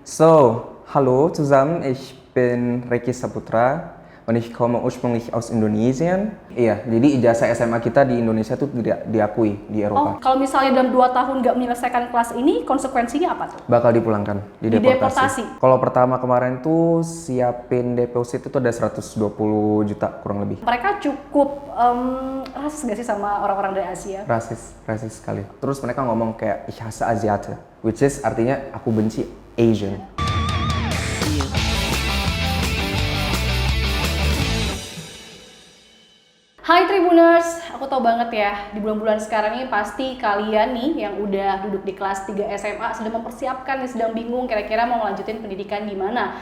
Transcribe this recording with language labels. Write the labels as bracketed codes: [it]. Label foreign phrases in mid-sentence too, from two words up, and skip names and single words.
[de] So, hallo zusammen, ich bin Reki Saputra und ich komme ursprünglich aus Indonesien. [id] Iya, jadi ijazah SMA kita di Indonesia tuh tidak diakui di Oh, Eropa. kalau misalnya dalam 2 tahun nggak menyelesaikan kelas ini, konsekuensinya apa tuh? Bakal dipulangkan, Dideportasi. Kalau pertama kemarin tuh siapin deposit itu ada 120 juta kurang lebih. Mereka cukup rasis nggak sih sama orang-orang dari Asia? Rasis sekali. Terus mereka ngomong kayak [de] ich hasse Asiate, [en] which is [id] artinya aku benci Asian. Hai Tribuners, aku tahu banget ya, di bulan-bulan sekarang ini pasti kalian nih yang udah duduk di kelas 3 SMA sedang mempersiapkan nih, sedang bingung kira-kira mau melanjutin pendidikan di mana.